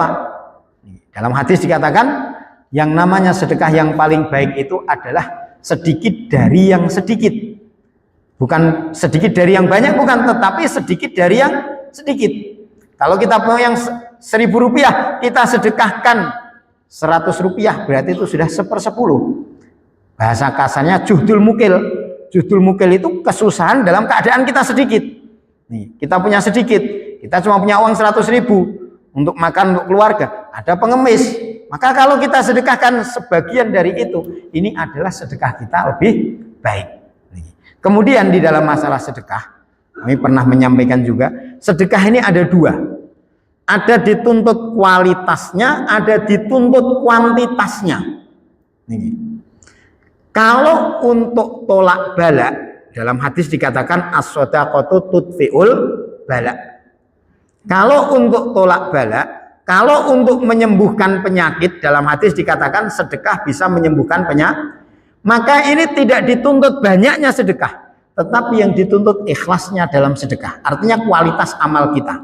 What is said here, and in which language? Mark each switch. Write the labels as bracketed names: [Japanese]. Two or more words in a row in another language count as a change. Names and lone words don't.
[Indonesian] Dalam hadis dikatakan yang namanya sedekah yang paling baik itu adalah sedikit dari yang sedikit. Bukan sedikit dari yang banyak, bukan, tetapi sedikit dari yang sedikit. Kalau kita mau yang 1.000 rupiah, kita sedekahkan 100 rupiah, berarti itu sudah 1/10. Bahasa kasarnya [Arabic] جهد المقل. جهد المقل [Indonesian] itu kesusahan dalam keadaan kita sedikit. Nih, kita punya sedikit, kita cuma punya uang 100.000 untuk makan untuk keluarga, ada pengemis. Maka kalau kita sedekahkan sebagian dari itu, ini adalah sedekah kita lebih baik. Nih. Kemudian di dalam masalah sedekah, kami pernah menyampaikan juga, sedekah ini ada dua. Ada dituntut kualitasnya, ada dituntut kuantitasnya. Nih. Kalau untuk tolak bala, dalam hadis dikatakan [Arabic] الصدقة تدفع البلاء. [Indonesian] Kalau untuk tolak bala, kalau untuk menyembuhkan penyakit, dalam hadis dikatakan sedekah bisa menyembuhkan penyakit. Maka ini tidak dituntut banyaknya sedekah, tetapi yang dituntut ikhlasnya dalam sedekah. Artinya kualitas amal kita.